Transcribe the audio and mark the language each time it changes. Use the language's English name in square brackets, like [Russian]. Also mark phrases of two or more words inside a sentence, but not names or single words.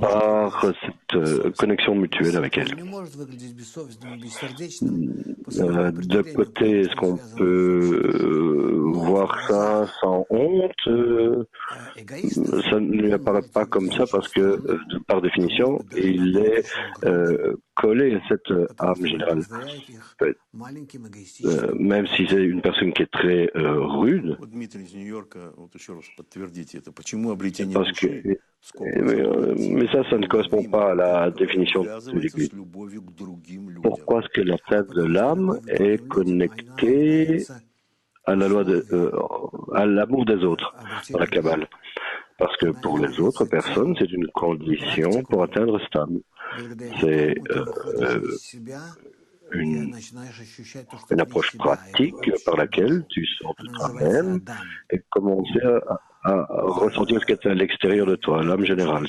[French] Par connexion mutuelle avec elle. De côté, est-ce qu'on peut voir ça sans honte? Ça ne lui apparaît pas comme ça parce que, par définition, il est collé à cette âme générale. Même si c'est une personne qui est très rude, [Russian] Вот Дмитрий из Нью-Йорка, вот еще раз подтвердите это. Почему обретение [French] parce que, [Russian] души [French] mais ça ne correspond pas à la définition de l'Église. [Russian] с любовью к другим людям? [French] Pourquoi est-ce que la tête de l'âme est connectée à la loi à l'amour des autres dans la Kabbale? Parce que pour les autres personnes, c'est une condition pour atteindre cette âme. C'est une approche pratique par laquelle tu sors de toi-même et commencer à ressentir ce qui est à l'extérieur de toi, l'âme générale.